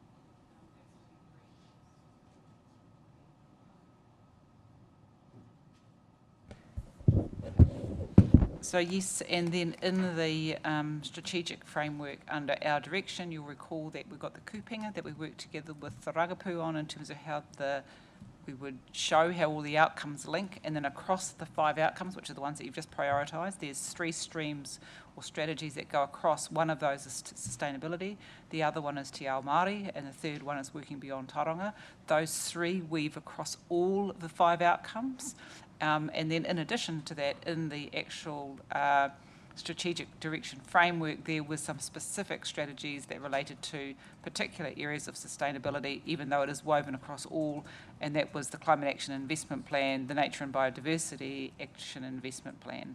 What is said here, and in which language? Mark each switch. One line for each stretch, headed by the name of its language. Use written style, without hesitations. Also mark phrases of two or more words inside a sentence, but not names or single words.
English: So yes, and then in the strategic framework under our direction, you'll recall that we've got the kupenga that we worked together with the ragapu on in terms of how we would show how all the outcomes link, and then across the 5 outcomes, which are the ones that you've just prioritised, there's 3 streams or strategies that go across. One of those is sustainability, the other one is
Māori: te ao Māori,
English: and the third one is working beyond tauranga. Those 3 weave across all the 5 outcomes. And then in addition to that, in the actual strategic direction framework, there were some specific strategies that related to particular areas of sustainability, even though it is woven across all, and that was the Climate Action Investment Plan, the Nature and Biodiversity Action Investment Plan.